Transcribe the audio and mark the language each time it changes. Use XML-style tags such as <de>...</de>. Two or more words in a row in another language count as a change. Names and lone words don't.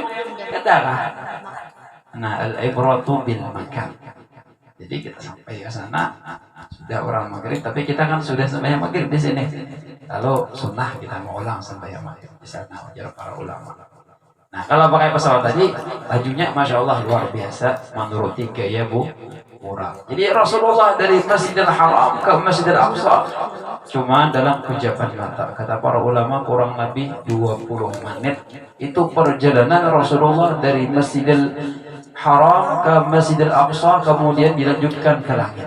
<id>Kata kah? Nah,</id> <ar>al-ibratu bil makan.</ar> <id>Jadi kita sampai ke sana sudah orang maghrib, tapi kita kan sudah sembahyang maghrib di sini. Lalu sunnah kita mau ulang sembahyang maghrib di sana, ujar para ulama. Nah, kalau pakai pesawat tadi, lajunya Masya Allah luar biasa, menuruti gaya murah. Jadi Rasulullah dari Masjidil Haram ke Masjidil Aqsa cuma dalam kejapan mata. Kata para ulama kurang lebih 20 menit. Itu perjalanan Rasulullah dari Masjidil Haram ke Masjidil Aqsa, kemudian dilanjutkan ke langit.</id>